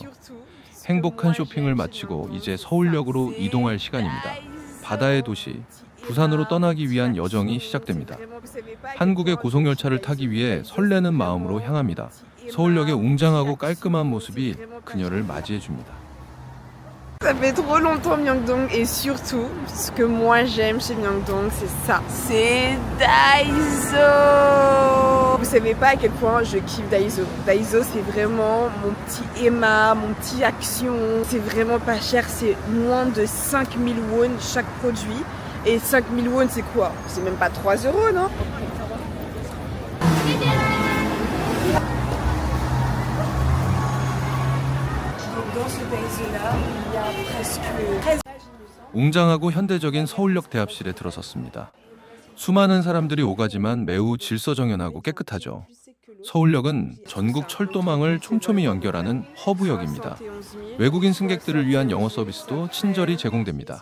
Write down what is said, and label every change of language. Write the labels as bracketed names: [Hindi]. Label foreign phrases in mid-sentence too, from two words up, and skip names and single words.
[Korean] 행복한 쇼핑을 마치고 이제 서울역으로 이동할 시간입니다. 바다의 도시, 부산으로 떠나기 위한 여정이 시작됩니다. 한국의 고속열차를 타기 위해 설레는 마음으로 향합니다. 서울역의 웅장하고 깔끔한 모습이 그녀를 맞이해줍니다. [French] Ça fait trop longtemps Myeongdong et surtout, ce que moi j'aime chez Myeongdong, c'est ça. C'est Daiso. Vous savez pas à quel point je kiffe Daiso. Daiso c'est vraiment mon petit Emma, mon petit Action. C'est vraiment pas cher, c'est moins de 5000 won chaque produit. Et 5000 won c'est quoi? C'est même pas 3 euros, non? Dans ce Daiso-là, il y a presque 13. [Korean] 웅장하고 현대적인 서울역 대합실에 들어섰습니다. 수많은 사람들이 오가지만 매우 질서정연하고 깨끗하죠. 서울역은 전국 철도망을 촘촘히 연결하는 허브역입니다. 외국인 승객들을 위한 영어 서비스도 친절히 제공됩니다.